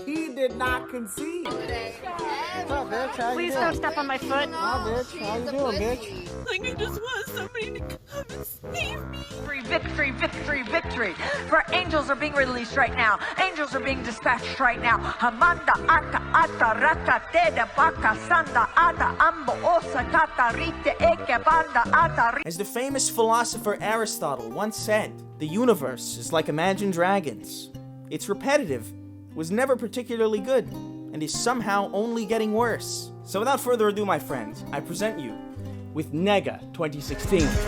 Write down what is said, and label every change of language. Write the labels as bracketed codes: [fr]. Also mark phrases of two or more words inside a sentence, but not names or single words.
[en] He did not concede. What's up, bitch? How Please you don't doing? step on my foot. Hi, bitch. How you doing, bitch? Like, I just want somebody to come and save me. Victory, victory, victory, victory. For angels are being released right now. Angels are being dispatched right now. Hamanda aka ata raka te de baka sanda ata ambo osa kata rite eke banda ata. As the famous philosopher Aristotle once said, the universe is like Imagine Dragons. It's repetitive, was never particularly good, and is somehow only getting worse. So without further ado, my friends, I present you with Nega 2016.